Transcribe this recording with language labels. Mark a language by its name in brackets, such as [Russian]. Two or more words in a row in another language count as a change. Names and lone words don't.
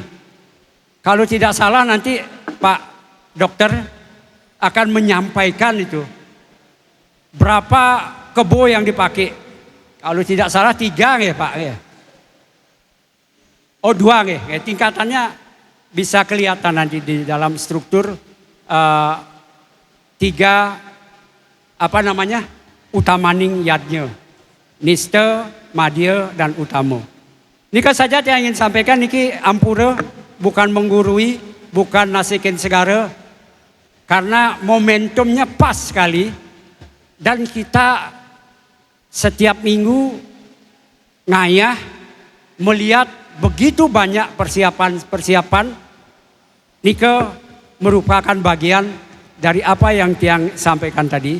[Indonesian] Kalau tidak salah nanti Pak Dokter akan menyampaikan itu berapa kebo yang dipakai. Kalau tidak salah 3 ya Pak ya. Oh 2 ya, tingkatannya bisa kelihatan nanti di dalam struktur 3 [Balinese] utamaning yadnya. [Indonesian] Niste, madya, dan utama. Nika saja yang ingin sampaikan, [Balinese] niki ampura, [Indonesian] bukan menggurui, bukan [Balinese] nasikin segara. [Indonesian] Karena momentumnya pas sekali. Dan kita setiap minggu ngayah melihat begitu banyak persiapan, nika merupakan bagian dari apa yang Tiang sampaikan tadi.